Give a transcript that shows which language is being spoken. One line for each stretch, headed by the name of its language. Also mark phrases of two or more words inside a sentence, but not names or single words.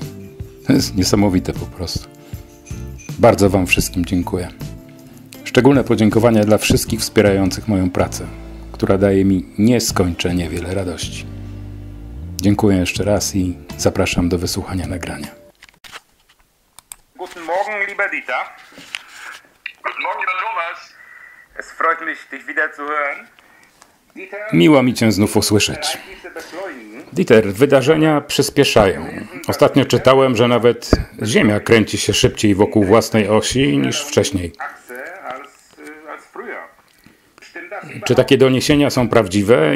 Polish: To jest niesamowite po prostu. Bardzo Wam wszystkim dziękuję. Szczególne podziękowania dla wszystkich wspierających moją pracę, która daje mi nieskończenie wiele radości. Dziękuję jeszcze raz i zapraszam do wysłuchania nagrania.
German: Guten Morgen, lieber Dieter. Guten Morgen, lieber Thomas. Es freut mich, dich wieder zu hören.
Polish: Miło mi Cię znów usłyszeć. Dieter, wydarzenia przyspieszają. Ostatnio czytałem, że nawet Ziemia kręci się szybciej wokół własnej osi niż wcześniej. Czy takie doniesienia są prawdziwe?